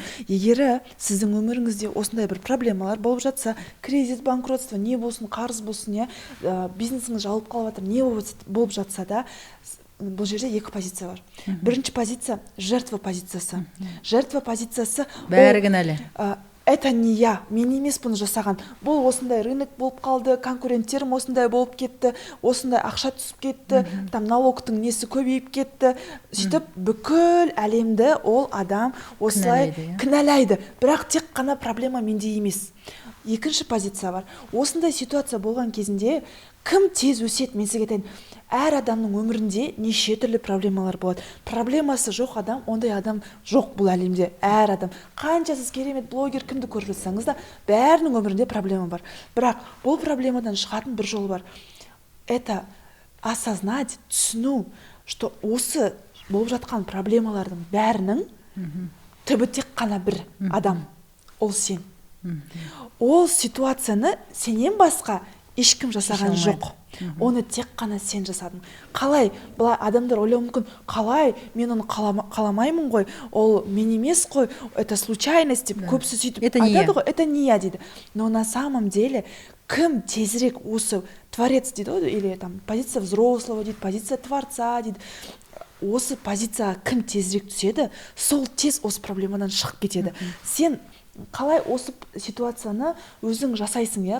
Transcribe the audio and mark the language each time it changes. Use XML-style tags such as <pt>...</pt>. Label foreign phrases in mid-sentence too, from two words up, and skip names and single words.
<kk>Егер сіздің өміріңізде осындай бір проблемалар болып жатса, кризис, банкротство, не болсын, қарыз болсын, бизнесіңіз жабылып қалып жатыр, не болып жатса да, бұл жерде екі позиция бар. Бірінші позиция жертва позициясы. Жертва позициясы бәрі кінәлі.</kk> <ru>Это не я,</ru> <kk>мен емес бұны жасаған. Бұл осындай рынок болып қалды, конкуренттерім осындай болып кетті, осындай ақша түсіп кетті, там налогтың несі көбейіп кетті. Сөйтіп бүкіл әлемді ол адам осылай кінәлайды. Бірақ тек қана проблема менде емес. Екінші позиция бар. Осындай ситуация болған кезінде кім тез өсет? Мен сізге айтайын, әр адамның өмірінде неше түрлі проблемалар болады. Проблемасы жоқ адам, ондай адам жоқ бұл әлемде. Әр адам, қанша сіз керемет блогер кімді көріп жатсаңыз да, бәрінің өмірінде проблема бар. Бірақ бұл проблемадан шығатын бір жол бар.</kk> <ru>Это осознать,</ru> <kk>түсіну, что осы болып жатқан проблемалардың бәрінің түбі тек қана бір адам. Ол сен. Ол ситуацияны сенен басқа ешкім жасаған Шеше жоқ. Оны тек қана сен жасадың. Қалай? Былай адамдар ойлауы мүмкін, қалай? Мен оны қаламаймын ғой, ол мен емес қой,</kk> <ru>это случайность</ru> <kk>деп көбісі сөйтіп айтады ғой,</kk> <ru>это не я дейді. Но на самом деле</ru> <kk>кім тезірек осы</kk> <ru>творец</ru> <kk>дейді ғой,</kk> <ru>или там позиция взрослого дейді, позиция творца дейді.</ru> <kk>Осы позицияға кім тезірек түседі, сол тез осы проблемадан шығып кетеді. Сен қалай осы ситуацияны өзің жасайсың, иә?</kk>